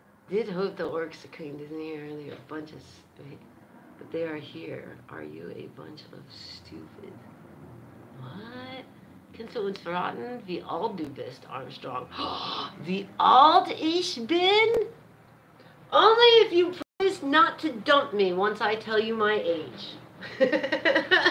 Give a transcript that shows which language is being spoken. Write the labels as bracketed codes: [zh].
[en] Did hope the orcs came to me earlier, a bunch of... But they are here. Are you a bunch of stupid? What? [de] Kennst du uns verraten, wie alt du bist, Armstrong? Wie alt ich bin? [en] Only if you promise not to dump me once I tell you my age.